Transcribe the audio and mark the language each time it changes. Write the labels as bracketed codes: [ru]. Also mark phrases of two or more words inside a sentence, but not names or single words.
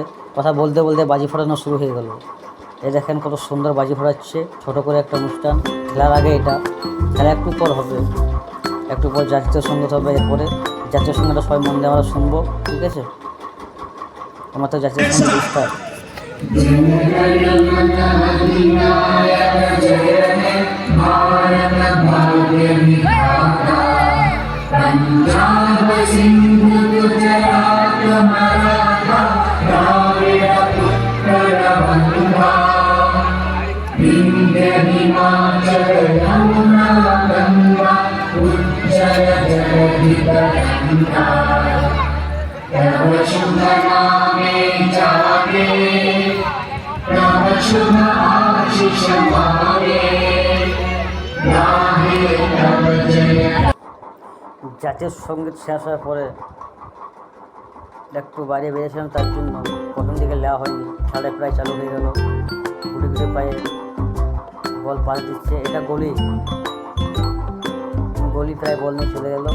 [bn] কথা বলতে বলতে বাজি ফোটানো শুরু হয়ে গেল। এই দেখেন কত সুন্দর বাজি ফোটাচ্ছে। ছোটো করে একটা অনুষ্ঠান খেলার আগে। এটা খেলা একটু পর হবে, একটু পর জাতীয় সঙ্গীত হবে। এরপরে জাতীয় সঙ্গীতটা সবাই মন দিয়ে আমরা শুনবো, ঠিক আছে। আমার তো জাতীয় সঙ্গীত স্টার্ট। पंजाब सिंध गुजरात मराठा द्राविड उत्कल বঙ্গা বিন্ধ্য হিমাচল যমুনা গঙ্গা উজ্জল জগতি তরঙ্গা তব শুভ নামে জাগে তব শুভ আশীষ মাগে গাহে তব জয়। জাতীয় সঙ্গীত শেষ হওয়ার পরে একটু বাইরে বেরিয়েছিলাম, তার জন্য প্রথম দিকে নেওয়া হয়নি। খেলাটা প্রায় চালু হয়ে গেল। গুটি গুটি পায়ে বল পাস দিচ্ছে। এটা গলি প্রায় বল নিয়ে চলে গেল।